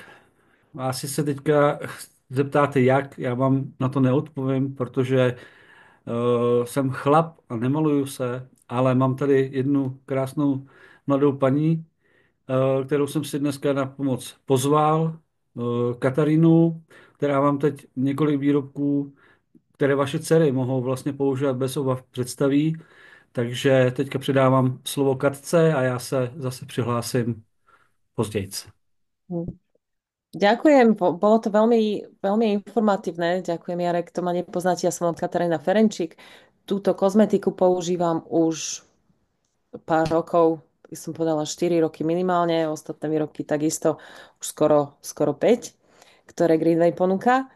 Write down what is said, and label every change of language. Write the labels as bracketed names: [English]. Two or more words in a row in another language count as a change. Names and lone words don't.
[Czech] Asi se teďka zeptáte, jak, já vám na to neodpovím, protože jsem chlap a nemaluju se, ale mám tady jednu krásnou mladou paní, kterou jsem si dneska na pomoc pozval, Katarínu, která vám teď několik výrobků, které vaše dcery mohou vlastně používat bez obav, představí. Takže teďka předávám slovo Katce a já se zase přihlásím později. [Slovak] Ďakujem, bolo to veľmi, veľmi informatívne. Ďakujem, Jarek, to ma nepoznáte, ja som Katarína Ferenčík. Túto kozmetiku používam už pár rokov, by som povedala 4 roky minimálne, ostatné výrobky takisto už skoro 5, ktoré Greenway ponúka.